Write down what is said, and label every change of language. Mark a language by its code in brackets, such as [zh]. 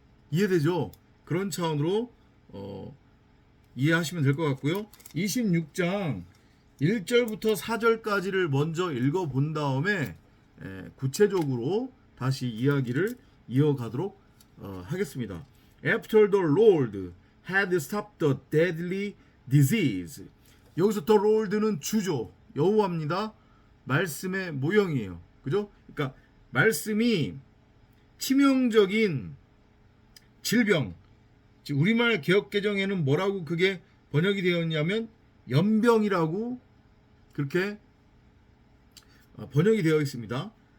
[ko] 이해되죠? 그런 차원으로 이해하시면 될 것 같고요. 26장 1절부터 4절까지를 먼저 읽어본 다음에 구체적으로 다시 이야기를 이어가도록 하겠습니다. [en] After the Lord had stopped the deadly disease. [ko] 여기서 the Lord는 주죠. 여호와입니다. 말씀의 모형이에요. 그죠? 그러니까 말씀이 치명적인 질병, 우리말 개역개정에는 뭐라고 그게 번역이 되었냐면 연병이라고 그렇게 번역이 되어 있습니다.